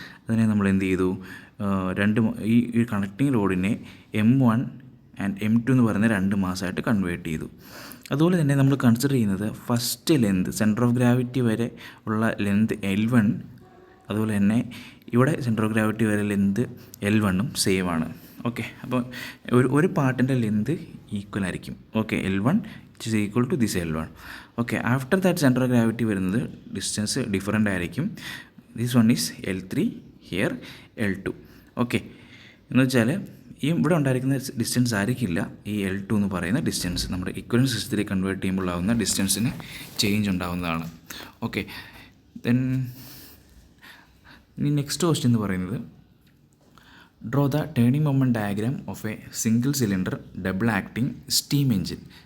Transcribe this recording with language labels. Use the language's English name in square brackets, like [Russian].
[Malayalam] അതിനെ നമ്മൾ എന്ത് ചെയ്തു, ഈ കണക്റ്റിംഗ് റോഡിനെ M1 ആൻഡ് M2 എന്ന് പറയുന്ന 2 മാസമായിട്ട് കൺവേർട്ട് ചെയ്തു. അതുപോലെ തന്നെ നമ്മൾ കൺസിഡർ ചെയ്യുന്നത് first length, centre of gravity വരെ ഉള്ള ലെന്ത് L1, അതുപോലെ തന്നെ ഇവിടെ സെൻറ്റർ ഓഫ് ഗ്രാവിറ്റി വരെ ലെന്ത് L1ഉം സെയിം ആണ്. ഓക്കെ, അപ്പോൾ ഒരു പാർട്ടിൻ്റെ ലെന്ത് ഈക്വൽ ആയിരിക്കും. [English] Okay, L1 which is equal to this L1. Okay, after that center of gravity [Malayalam] വരുന്നത് ഡിസ്റ്റൻസ് ഡിഫറൻ്റ് ആയിരിക്കും. [English] This one is L3, here L2. [Malayalam] Okay, എന്ന് വെച്ചാൽ ഈ ഇവിടെ ഉണ്ടായിരിക്കുന്ന ഡിസ്റ്റൻസ് ആയിരിക്കില്ല ഈ L2 എന്ന് പറയുന്ന ഡിസ്റ്റൻസ്. നമ്മുടെ ഇക്വലൻറ്റ് സിസ്റ്റത്തിലേക്ക് കൺവേർട്ട് ചെയ്യുമ്പോൾ ആവുന്ന ഡിസ്റ്റൻസിന് ചേഞ്ച് ഉണ്ടാവുന്നതാണ്. ഓക്കെ, ദെൻ ഇനി നെക്സ്റ്റ് ക്വസ്റ്റ്യൻ എന്ന് പറയുന്നത് [English] Draw the turning moment diagram of a single cylinder double acting steam engine.